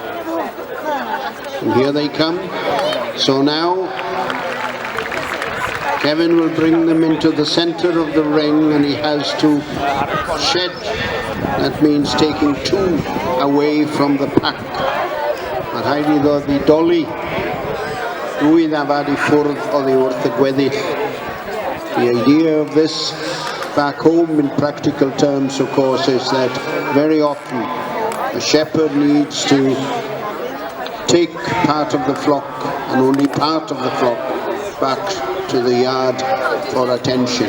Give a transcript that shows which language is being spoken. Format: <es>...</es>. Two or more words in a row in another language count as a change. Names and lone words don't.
<en>And here they come. So now Kevin will bring them into the center of the ring and he has to shed. That means taking 2 away from the pack.</en> <cy>Mae rhaid iddo ddidoli 2 ddafad I ffwrdd oddi wrth y gweddill.</cy> <en>The idea of this back home in practical terms, of course, is that very often a shepherd needs to take part of the flock and only part of the flock back to the yard for attention.</en>